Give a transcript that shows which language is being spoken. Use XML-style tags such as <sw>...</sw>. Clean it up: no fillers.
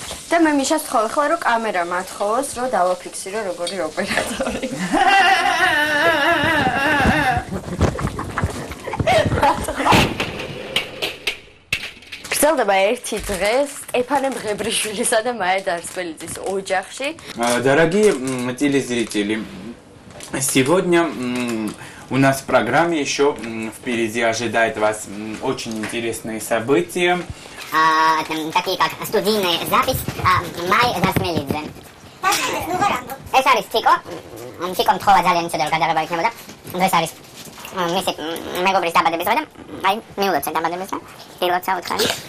<ka>და მე მიშას ვთხოვე ხოლმე რომ კამერა მათხოვოს, რომ დავაფიქსირო როგორი ოპერატორი. გრძელდება ერთი დღე სტეფანე მღებრიშვილისა და მაია დარსმელიძის ოჯახში.</ka> <ru>Дорогие телезрители, сегодня у нас в программе еще впереди ожидает вас очень интересные события. Такие как студийная запись Майи Дарсмелидзе.</ru> <ka>ეს არის ციკო. ციკომ თხოვა ძალიან იცოდა რომ გადაღება იქნებოდა. დღეს არის მისი მეგობრის დაბადების დღე და აი მიულოცე დაბადებას და დილოცა უთხარი.</ka>